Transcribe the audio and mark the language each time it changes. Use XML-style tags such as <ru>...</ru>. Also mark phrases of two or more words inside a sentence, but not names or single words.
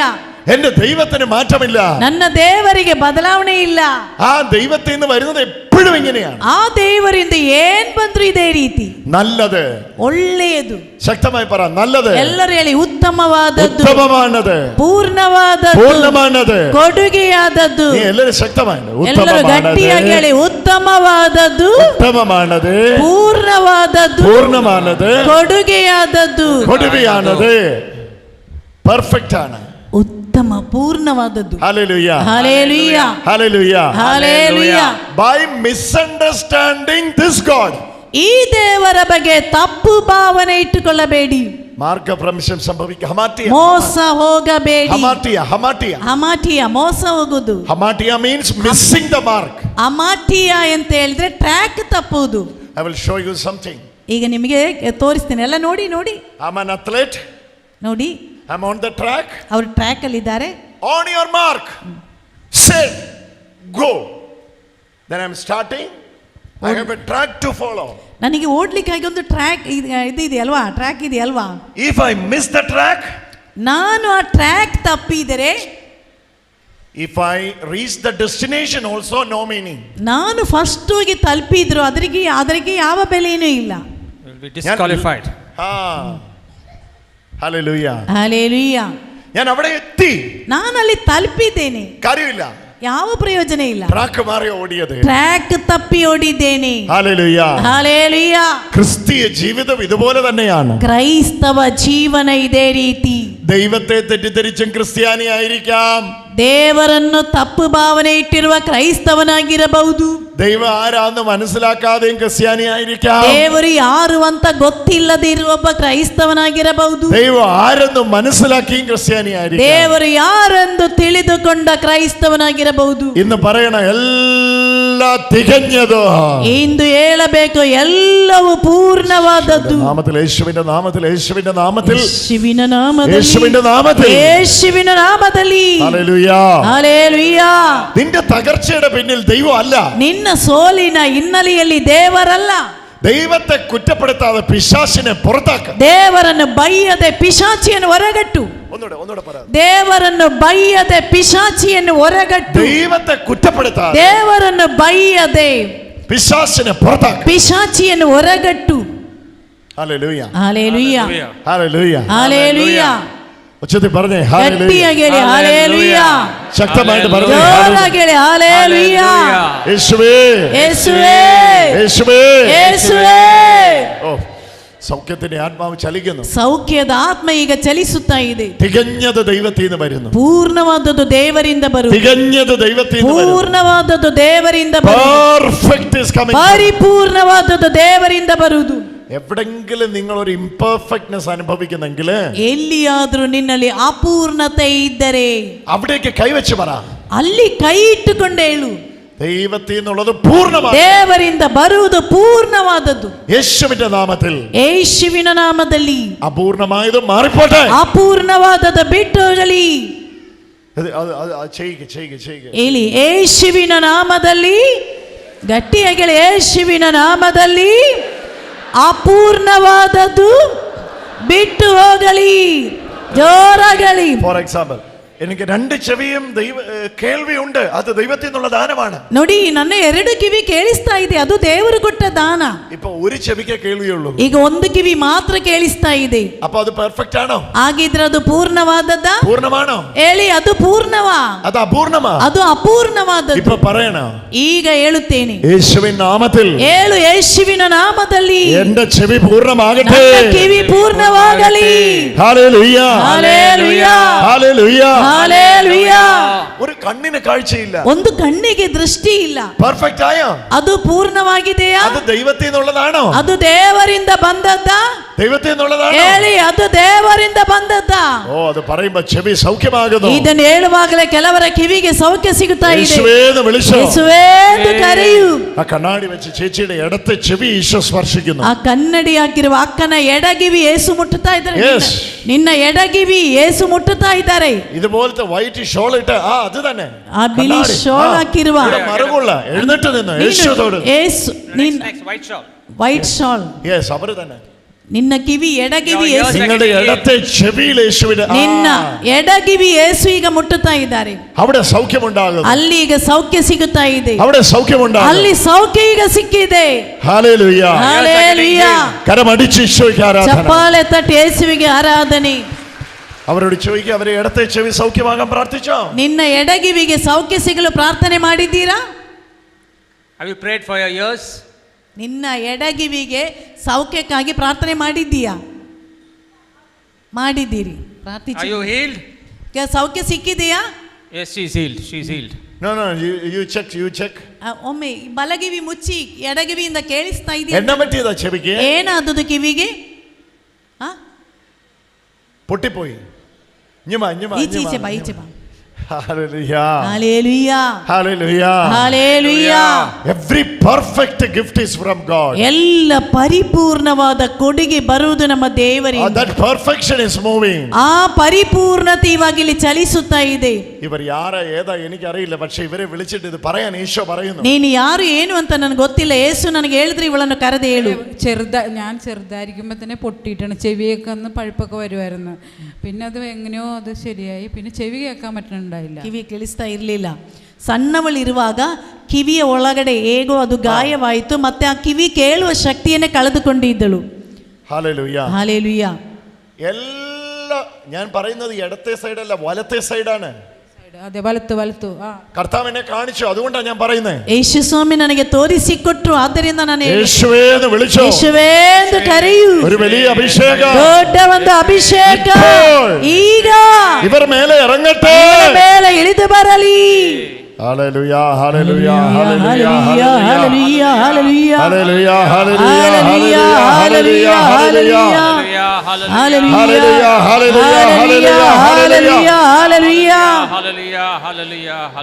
<ml>എന്റെ ദൈവത്തിന് മാറ്റമില്ല.</ml> <kn>ನನ್ನ ದೇವರಿಗೆ ಬದಲಾವಣೆ ಇಲ್ಲ.</kn> <ml>ആ ദൈവത്തിൽ നിന്ന് വരുന്നത് എപ്പോഴും ഇങ്ങനെയാണ്.</ml> <kn>ಆ ದೇವರಿಂದ ಏನ್ ಬಂದ್ರು ಇದೇ ರೀತಿ.</kn> <ml>നല്ലത്,</ml> <kn>ಒಳ್ಳೆಯದು.</kn> <ml>ശക്തമായി പറ, നല്ലത്.</ml> <kn>ಎಲ್ಲರೂ ಹೇಳಿ ಉತ್ತಮವಾದದ್ದು,</kn> <ml>ഉത്തമമാനത്,</ml> <kn>ಪೂರ್ಣವಾದದ್ದು,</kn> <ml>പൂർണ്ണമാനത്,</ml> <kn>ಕೊಡುಗೆಯಾದದ್ದು.</kn> <ml>നീ എല്ലാവരും ശക്തമായി</ml> <kn>ಎಲ್ಲರೂ ಗಟ್ಟಿಯಾಗಿ ಹೇಳಿ ಉತ್ತಮವಾದದ್ದು,</kn> <ml>ഉത്തമമാനത്,</ml> <kn>ಪೂರ್ಣವಾದದ್ದು,</kn> <ml>പൂർണ്ണമാനത്,</ml> <kn>ಕೊಡುಗೆಯಾದದ್ದು,</kn> <ml>കൊടുവിയാനത്, പെർഫെക്റ്റ് ആണ്,</ml> <kn>ಉತ್ತಮ ಪೂರ್ಣವಾದದ್ದು.</kn> <ml>ഹല്ലേലൂയ ഹല്ലേലൂയ ഹല്ലേലൂയ ഹല്ലേലೂയ.</ml> <en>By misunderstanding this God,</en> <kn>ಈ ದೇವರ ಬಗ್ಗೆ ತಪ್ಪು ಭಾವನೆ ಇಟ್ಟುಕೊಳ್ಳಬೇಡಿ.</kn> <ml>മാർഗഭ്രംശം സംഭവിക്കുക. ഹമാറ്റിയ</ml> <kn>ಮೋಸ ಹೋಗಬೇಡಿ.</kn> <ml>ഹമാറ്റിയ ഹമാറ്റിയ</ml> <kn>ಅಮಾಟಿಯ ಮೋಸ ಹೋಗುದು.</kn> <en>ഹമാറ്റിയ means missing the mark.</en> <kn>ಅಮಾಟಿಯ ಅಂತ ಹೇಳಿದ್ರೆ ಟ್ರ್ಯಾಕ್ ತಪ್ಪುವುದು.</kn> <en>I will show you something.</en> <kn>ಈಗ ನಿಮಗೆ ತೋರಿಸ್ತೀನಿ, ಎಲ್ಲ ನೋಡಿ ನೋಡಿ</kn> <en>I'm an athlete.</en> <kn>ನೋಡಿ,</kn> <en>I'm on the track.</en> <kn>ಅವರು ಟ್ರ್ಯಾಕ್ ಅಲ್ಲಿ ಇದ್ದಾರೆ.</kn> <en>On your mark, set, go. Then I'm starting. I have a track to follow.</en> <kn>ನನಗೆ ಓಡ್ಲಿಕ್ಕಾಗಿ ಒಂದು ಟ್ರ್ಯಾಕ್ ಇದೆ ಅಲ್ವಾ, ಟ್ರ್ಯಾಕ್ ಇದೆ ಅಲ್ವಾ.</kn> <en>If I miss the track,</en> <kn>ನಾನು ಆ ಟ್ರ್ಯಾಕ್ ತಪ್ಪಿದರೆ,</kn> <en>if I reach the destination also, no meaning.</en> <kn>ನಾನು ಫಸ್ಟ್ ಹೋಗಿ ತಲುಪಿದ್ರು ಅದರಿಗೆ ಯಾವ ಬೆಲೆಯೂ ಇಲ್ಲ.</kn> <en>Will be disqualified. Hallelujah.</en> <kn>ಹಲ್ಲೆಲೂಯಾ.</kn> <ml>ഞാൻ അവിടെ എത്തി,</ml> <kn>ನಾನು ಅಲ್ಲಿ ತಲುಪಿದ್ದೇನೆ,</kn> <ml>കാര്യമില്ല,</ml> <kn>ಯಾವ ಪ್ರಯೋಜನ ಇಲ್ಲ.</kn> <ml>ട്രാക്ക് മാറി ഓടിയത്,</ml> <kn>ಟ್ರ್ಯಾಕ್ ತಪ್ಪಿ ಓಡಿದ್ದೇನೆ.</kn> <ml>ഹല്ലേലൂയ ഹല്ലേലൂയ. ക്രിസ്തീയ ജീവിതം ഇതുപോലെ തന്നെയാണ്.</ml> <kn>ಕ್ರೈಸ್ತವ ಜೀವನ ಇದೇ ರೀತಿ.</kn> <ml>ദൈവത്തെ തെറ്റിദ്ധരിച്ചും ക്രിസ്ത്യാനിയായിരിക്കാം,</ml> <kn>ದೇವರನ್ನು ತಪ್ಪು ಭಾವನೆ ಇಟ್ಟಿರುವ ಕ್ರೈಸ್ತವನಾಗಿರಬಹುದು.</kn> <ml>ദൈവം ആരാന്ന് മനസ്സിലാക്കാതെയും ക്രിസ്ത്യാനിയായിരിക്കാം,</ml> <kn>ದೇವರು ಯಾರು ಅಂತ ಗೊತ್ತಿಲ್ಲದೆ ಇರುವ ಒಬ್ಬ ಕ್ರೈಸ್ತವನಾಗಿರಬಹುದು.</kn> <ml>ദൈവം ആരെന്ന് മനസ്സിലാക്കിയും ക്രിസ്ത്യാനിയായിരിക്കാം,</ml> <kn>ದೇವರು ಯಾರೆಂದು ತಿಳಿದುಕೊಂಡ ಕ್ರೈಸ್ತವನಾಗಿರಬಹುದು.</kn> <ml>ഇന്ന് പറയണ എല്ലാ തികഞ്ഞതോ,</ml> <kn>ಇಂದು ಹೇಳಬೇಕು ಎಲ್ಲವೂ ಪೂರ್ಣವಾದದ್ದು.</kn> <ml>നാമത്തിൽ, യേശുവിന്റെ നാമത്തിൽ, യേശുവിന്റെ നാമത്തിൽ,</ml> <kn>ಯೇಸುವಿನ ನಾಮದಲ್ಲಿ,</kn> <ml>യേശുവിന്റെ നാമത്തിൽ,</ml> <kn>ಯೇಸುವಿನ ನಾಮದಲ್ಲಿ.</kn> <ml>ഹല്ലേലൂയ</ml> <kn>ಹಲ್ಲೆಲೂಯಾ.</kn> <ml>നിന്റെ തകർച്ചയുടെ പിന്നിൽ ദൈവം അല്ല,</ml> <kn>ನಿನ್ನ ಸೋಲಿನ ಹಿನ್ನೆಲೆಯಲ್ಲಿ ದೇವರಲ್ಲ.</kn> <ml>ദൈവത്തെ കുറ്റപ്പെടുത്താതെ പിശാചിനെ പുറത്താക്ക.</ml> <kn>ದೇವರನ್ನು ಬೈಯದೆ ಪಿಶಾಚಿಯನ್ನು ಹೊರಗಟ್ಟು.</kn> <ml>ഒന്നുകൂടെ പറ.</ml> <kn>ದೇವರನ್ನು ಬೈಯದೆ ಪಿಶಾಚಿಯನ್ನು ಹೊರಗಟ್ಟು.</kn> <ml>ദൈവത്തെ കുറ്റപ്പെടുത്താതെ,</ml> <kn>ದೇವರನ್ನು ಬೈಯದೆ</kn> <ml>പിശാചിനെ പുറത്താക്ക.</ml> <kn>ಪಿಶಾಚಿಯನ್ನು ಹೊರಗಟ್ಟು.</kn> <ml>ഹല്ലേലൂയ</ml> <kn>ಹಲ್ಲೆಲೂಯಾ</kn> <ml>ഹല്ലേലൂയ</ml> <kn>ಹಲ್ಲೆಲೂಯಾ.</kn> <ml>ഉച്ചത്തിൽ പറഞ്ഞേ ഹല്ലേലൂയ.</ml> <kn>ಗಟ್ಟಿಯಾಗಿ ಹೇಳಿ ಹಲ್ಲೆಲೂಯಾ.</kn> <ml>ശക്തമായിട്ട് പറഞ്ഞേ</ml> <kn>ಜೋರಾಗಿ ಹೇಳಿ ಹಲ್ಲೆಲೂಯಾ.</kn> <ml>യേശുവേ</ml> <kn>ಯೇಸುವೇ</kn> <ml>യേശുവേ</ml> <kn>ಯೇಸುವೇ.</kn> <ml>ഓ, സൗഖ്യത്തിന്റെ ആത്മാവ് ചലിക്കുന്നു.</ml> <kn>ಸೌಖ್ಯದ ಆತ್ಮ ಈಗ ಚಲಿಸುತ್ತಾ ಇದೆ.</kn> <ml>തികഞ്ഞത് ദൈവത്തിൽ നിന്ന് വരുന്നു.</ml> <kn>ಪೂರ್ಣವಾದದ್ದು ದೇವರಿಂದ ಬರುವುದು.</kn> <ml>തികഞ്ഞത് ദൈവത്തിൽ നിന്ന് വരുന്നു.</ml> <kn>ಪೂರ್ಣವಾದದ್ದು ದೇವರಿಂದ ಬರುವುದು.</kn> <en>Perfect is coming.</en> <kn>ಪರಿಪೂರ್ಣವಾದದ್ದು ದೇವರಿಂದ ಬರುವುದು.</kn> <ml>എവിടെങ്കിലും നിങ്ങൾ ഒരു ഇംപെർഫെക്റ്റ്നെസ് അനുഭവിക്കുന്നെങ്കിൽ,</ml> <kn>ಎಲ್ಲಿಯಾದ್ರೂ ನಿನ್ನಲ್ಲಿ ಅಪೂರ್ಣತೆ ಇದ್ದರೆ</kn> <ml>അവിടേക്ക് കൈവച്ച് പറ,</ml> <kn>ಅಲ್ಲಿ ಕೈ ಇಟ್ಟುಕೊಂಡು ಹೇಳು,</kn> <ml>ദൈവത്തിൽ നിന്നുള്ളത് പൂർണ്ണമാണ്.</ml> <kn>ದೇವರಿಂದ ಬರುವುದು ಪೂರ್ಣವಾದದ್ದು.</kn> <ml>യേശുവിന്റെ നാമത്തിൽ,</ml> <kn>ಯೇಸುವಿನ ನಾಮದಲ್ಲಿ</kn> <ml>അപൂർണമായത് മാറിപ്പോട്ടെ.</ml> <kn>ಅಪೂರ್ಣವಾದದ್ದು ಬಿಟ್ಟು ಹೋಗಲಿ.</kn> <ml>ചെയ്യുക.</ml> <kn>ಹೇಳಿ ಯೇಸುವಿನ ನಾಮದಲ್ಲಿ. ಗಟ್ಟಿಯಾಗಿ ಹೇಳಿ ಯೇಸುವಿನ ನಾಮದಲ್ಲಿ. ಅಪೂರ್ಣವಾದದ್ದು ಬಿಟ್ಟು ಹೋಗಲಿ. ಜೋರಾಗಲಿ.</kn> <en>for example,</en> <ml>എനിക്ക് രണ്ട് ചെവിയും കേൾവിയുണ്ട്, അത് ദൈവത്തിൽ നിന്നുള്ള ദാനമാണ്.</ml> <kn>ನೋಡಿ, ನನ್ನ ಎರಡು ಕಿವಿ ಕೇಳಿಸ್ತಾ ಇದೆ, ಅದು ದೇವರು ಕೊಟ್ಟ ದಾನ.</kn> <ml>ഇപ്പൊ ഒരു ചെവിക്കേ കേൾവിയുള്ളൂ,</ml> <kn>ಈಗ ಒಂದು ಕಿವಿ ಮಾತ್ರ ಕೇಳಿಸ್ತಾ ಇದೆ.</kn> <ml>അപ്പൊ അത് പെർഫെക്റ്റ് ആണോ?</ml> <kn>ಹಾಗಿದ್ರೆ ಅದು ಪೂರ್ಣವಾದದ್ದ?</kn> <ml>പൂർണ്ണമാണോ?</ml> <kn>ಹೇಳಿ, ಅದು ಪೂರ್ಣವಾ?</kn> <ml>അത് അപൂർണമാ?</ml> <kn>ಅದು ಅಪೂರ್ಣವಾದದ್ದು.</kn> <ml>ഇപ്പൊ പറയണോ?</ml> <kn>ಈಗ ಹೇಳುತ್ತೇನೆ.</kn> <ml>യേശുവിൻ നാമത്തിൽ</ml> <kn>ಹೇಳು, ಯೇಸುವಿನ ನಾಮದಲ್ಲಿ</kn> <ml>എന്റെ ചെവി പൂർണ്ണമാകട്ടെ.</ml> <kn>ನನ್ನ ಕಿವಿ ಪೂರ್ಣವಾಗಲಿ.</kn> <ml>ഹല്ലേലൂയ ഹല്ലേലൂയ ഹല്ലേലൂയ ഹല്ലേലൂയ. ഒരു കണ്ണിന് കാഴ്ചയില്ല,</ml> <kn>ಒಂದು ಕಣ್ಣಿಗೆ ದೃಷ್ಟಿ ಇಲ್ಲ,</kn> <ml>പെർഫെക്റ്റ് ആയോ?</ml> <kn>ಅದು ಪೂರ್ಣವಾಗಿದೆಯಾ?</kn> <ml>അത് ദൈവത്തിൽ നിന്നുള്ളതാണോ?</ml> <kn>ಅದು ದೇವರಿಂದ ಬಂದದ್ದ?</kn> <ml>ദൈവത്തിൽ നിന്നുള്ളതാണോ?</ml> <kn>ಹೇಳಿ, ಅದು ದೇವರಿಂದ ಬಂದದ್ದ?</kn> <ml>ഓ, അത് പറയുമ്പോ ചെവി സൗഖ്യമാകുന്നു.</ml> <kn>ಇದನ್ನು ಹೇಳುವಾಗಲೇ ಕೆಲವರ ಕಿವಿಗೆ ಸೌಖ್ಯ ಸಿಗುತ್ತಾ ಇದೆ.</kn> <ml>യേശുവേന്ന് വിളിച്ചോ,</ml> <kn>ಯೇಸುವೇ ಎಂದು ಕರೆಯು.</kn> <ml>ആ കണ്ണാടി വെച്ച് ചേച്ചിയുടെ ഇടത്തെ ചെവി ഈശോ സ്പർശിക്കുന്നു.</ml> <kn>ಆ ಕನ್ನಡಿ ಹಾಕಿರುವ ಅಕ್ಕನ ಎಡಗಿವಿ ಯೇಸು ಮುಟ್ಟುತ್ತಾ ಇದ್ದಾರೆ.</kn> <en>Yes.</en> <kn>ನಿನ್ನ ಎಡಗಿವಿ ಯೇಸು ಮುಟ್ಟುತ್ತಾ ಇದ್ದಾರೆ.</kn> <ml>ഇതുപോലെ ഇതുപോലത്തെ</ml> <en>white shawl</en> <ml>ഇട്ട് അത് തന്നെ</ml> <kn>ಆ ಬಿಳಿ ಶಾಲ್ ಹಾಕಿರುವ</kn> <ml>മറുകൊള്ള എഴുന്നേറ്റ് നിന്ന് യേശുവോട്</ml> <en>white shawl</en> <ml>യെസ് അവർ തന്നെ</ml> <kn>ನಿನ್ನ ಕಿವಿ ಎಡಗಿವಿ ಯೇಸು</kn> <ml>നിങ്ങളുടെ ഇടത്തെ ചെവിയിൽ യേശുവിന്റെ</ml> <kn>ನಿನ್ನ ಎಡಗಿವಿ ಯೇಸು ಈಗ ಮುಟ್ಟುತ್ತಾ ಇದ್ದಾರೆ</kn> <ml>അവിടെ സൗഖ്യമുണ്ടാകും</ml> <kn>ಅಲ್ಲಿ ಈಗ ಸೌಖ್ಯ ಸಿಗುತ್ತಾ ಇದೆ</kn> <ml>അവിടെ സൗഖ്യമുണ്ടാകും</ml> <kn>ಅಲ್ಲಿ ಸೌಖ್ಯ ಈಗ ಸಿಕ್ಕಿದೆ</kn> <ml>ഹല്ലേലൂയ</ml> <kn>ಹಲ್ಲೆಲೂಯ</kn> <ml>കരമടിച്ച് ഈശോയ്ക്ക് ആരാധന</ml> <kn>ಚಪ್ಪಾಳೆ ತಟ್ಟಿ ಯೇಸುವಿಗೆ ಆರಾಧನೆ</kn> <ml>അവരോട് ചോദിക്കുക അവരെ ഇടത്തെ ചെവി സൗഖ്യമാകാൻ പ്രാർത്ഥിച്ചോ</ml> <kn>ನಿನ್ನ ಎಡಗಿವಿಗೆ ಸೌಖ್ಯ ಸಿಗಲು ಪ್ರಾರ್ಥನೆ ಮಾಡಿದ್ದೀರಾ</kn> <en>Have you prayed for your ears?</en> <kn>ನಿನ್ನ ಎಡಗಿವಿಗೆ ಸೌಖ್ಯಕ್ಕಾಗಿ ಪ್ರಾರ್ಥನೆ ಮಾಡಿದ್ದೀಯಾ ಮಾಡಿದ್ದೀರಿ</kn> <en>Are you healed?</en> <kn>ಸೌಖ್ಯ ಸಿಕ್ಕಿದೆಯಾ</kn> <en>Yes, she is healed. She is healed. No, you check.</en> <kn>ಒಮ್ಮೆ ಬಲಗಿವಿ ಮುಚ್ಚಿ ಎಡಗಿವಿಯಿಂದ ಕೇಳಿಸ್ತಾ ಇದೆಯಾ</kn> <ml>എന്നാ പറ്റിയതാ ചെവിക്ക്</ml> <kn>ಏನಾದದು ಕಿವಿಗೆ</kn> <ml>പൊട്ടിപ്പോയി</ml> <kn>ಈಚೆ ಬಾ</kn> <en>Hallelujah. Hallelujah. Hallelujah. Hallelujah. Every perfect gift is from God.</en> <kn>ಎಲ್ಲ ಪರಿಪೂರ್ಣವಾದ ಕೊಡುಗೆ ಬರುವುದು ನಮ್ಮ ದೇವರಿಂದ.</kn> <en>That perfection is moving.</en> <kn>ಆ ಪರಿಪೂರ್ಣತೆ ಇವಾಗ ಇಲ್ಲಿ ಚಲಿಸುತ್ತಾ ಇದೆ.</kn> <ml>ഇവർ യാരാ ഏതാ എനിക്കറിയില്ല പക്ഷേ ഇവരെ വിളിച്ചിട്ട് ഇത് പറയാൻ ഈശോ പറയുന്നു.</ml> <kn>ನೀನು ಯಾರು ಏನು ಅಂತ ನನಗೆ ಗೊತ್ತಿಲ್ಲ യേശു ನನಗೆ ಹೇಳಿದ್ರೆ ಇವಳನ್ನು ಕರೆದು ಹೇಳು.</kn> <ml>ഞാൻ ചെറുതായിരിക്കുമ്പോൾ തന്നെ പൊട്ടിയിട്ടാണ് ചെവിയൊക്കെ ഒന്ന് പഴുപ്പൊക്കെ വരുമായിരുന്നു പിന്നെ അത് എങ്ങനെയോ അത് ശരിയായി പിന്നെ ചെവി കേൾക്കാൻ പറ്റുന്നുണ്ടായില്ല</ml> <kn>ಕಿವಿ ಕೇಳಿಸ್ತಾ ಇರಲಿಲ್ಲ ಸಣ್ಣವಳಿರುವಾಗ ಕಿವಿಯ ಒಳಗಡೆ ಹೇಗೋ ಅದು ಗಾಯವಾಯಿತು ಮತ್ತೆ ಆ ಕಿವಿ ಕೇಳುವ ಶಕ್ತಿಯನ್ನೇ ಕಳೆದುಕೊಂಡಿದ್ದಳು</kn> <ml>ഹല്ലേലൂയ ഹല്ലേലൂയ എല്ലാ ഞാൻ പറയുന്നത് ഇടത്തെ സൈഡല്ല വലത്തെ സൈഡാണ് അതെ വലത്തു കർത്താവിനെ കാണിച്ചു അതുകൊണ്ടാണ് ഞാൻ പറയുന്നത്</ml> <kn>ಯೇಸು ಸ್ವಾಮಿ ನನಗೆ ತೋರಿಸಿಕೊಟ್ರು ಆದ್ದರಿಂದ ನಾನು</kn> <ml>യേശുവേ എന്ന് വിളിച്ചു</ml> <kn>ಯೇಸುವೇ ಎಂದು ಕರೆಯು</kn> <ml>ഒരു വലിയ അഭിഷേകം</ml> <kn>ದೊಡ್ಡ ಒಂದು ಅಭಿಷೇಕ ಈಗ</kn> <ml>ഇവർ മേലെ ഇറങ്ങട്ടെ</ml> <kn>ಮೇಲೆ ಇಳಿದು ಬರಲಿ</kn> <en>Hallelujah, hallelujah, hallelujah, hallelujah, hallelujah, hallelujah, hallelujah, hallelujah, hallelujah.</en>